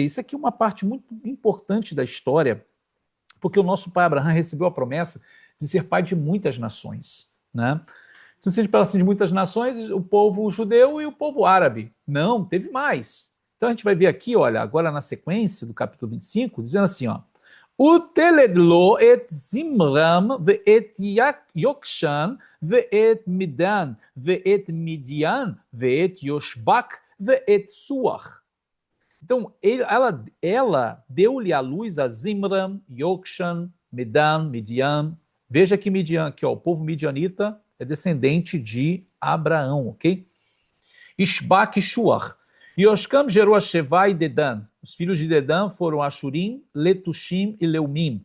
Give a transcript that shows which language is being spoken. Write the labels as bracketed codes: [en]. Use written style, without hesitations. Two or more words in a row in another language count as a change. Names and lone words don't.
[pt] Isso aqui é uma parte muito importante da história, porque o nosso pai Abraão recebeu a promessa de ser pai de muitas nações. Né? Se a gente fala assim de muitas nações, o povo judeu e o povo árabe. Não, teve mais. Então a gente vai ver aqui, olha, agora na sequência do capítulo 25, dizendo assim, ó, [he] ותלד את זמרם ואת יוקשן ואת מדן ואת מדיין ואת יושבק ואת סוח. [pt] Então, ela deu-lhe à luz a Zimram, Yokshan, Medan, Midian. Veja que Midian, aqui, ó, o povo midianita é descendente de Abraão, ok? Ishbak e Shuach. Yoshkam gerou a Sheva e Dedan. Os filhos de Dedan foram Ashurim, Letushim e Leumim.